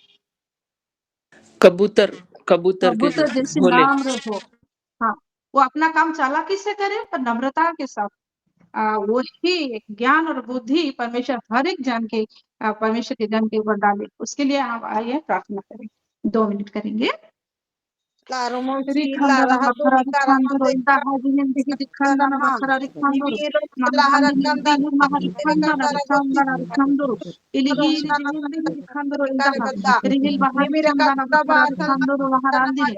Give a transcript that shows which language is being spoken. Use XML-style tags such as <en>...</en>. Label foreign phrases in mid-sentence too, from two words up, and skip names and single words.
<hi>कबूतर कबूतर के कबूतर जैसे भोले नाम हो हाँ वो अपना काम चालाकी से करे पर नम्रता के साथ वही ज्ञान और बुद्धि परमेश्वर हर एक जन के परमेश्वर के जन के ऊपर डाले उसके लिए हम आइए प्रार्थना करें 2 मिनट करेंगे Rikandana bakara rikandoro indaha jihindi rikandana bakara rikandoro mahandi dihi maharikandana rikandana rikandoro ilihiri jihindi rikandoro indaha rihil baharikandana bakara rikandoro maharandini</hi>